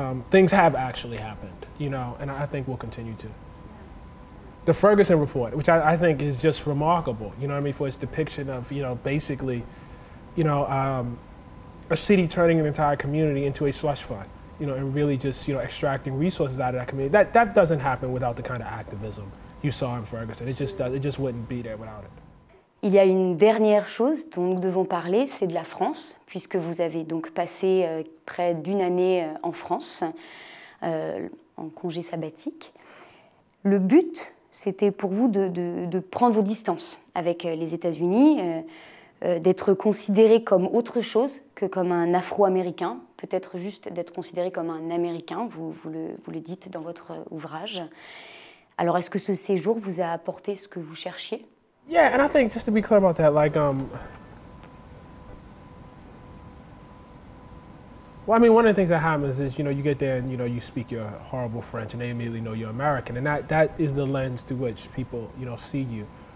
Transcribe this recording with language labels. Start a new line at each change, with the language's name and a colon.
English: Things have actually happened, and I think we'll continue to. The Ferguson report, which I think is just remarkable, for its depiction of, basically, a city turning an entire community into a slush fund, and really just, extracting resources out of that community. That doesn't happen without the kind of activism you saw in Ferguson. It just wouldn't be there without it.
French: Il y a une dernière chose dont nous devons parler, c'est de la France, puisque vous avez donc passé près d'une année en France, en congé sabbatique. Le but, c'était pour vous de prendre vos distances avec les États-Unis, d'être considéré comme autre chose que comme un afro-américain, peut-être juste d'être considéré comme un américain, vous le dites dans votre ouvrage. Alors, est-ce que ce séjour vous a apporté ce que vous cherchiez?
English: Yeah, and I think, just to be clear about that, like, well, I mean, one of the things that happens is, you get there and, you speak your horrible French and they immediately know you're American. And that is the lens through which people, see you.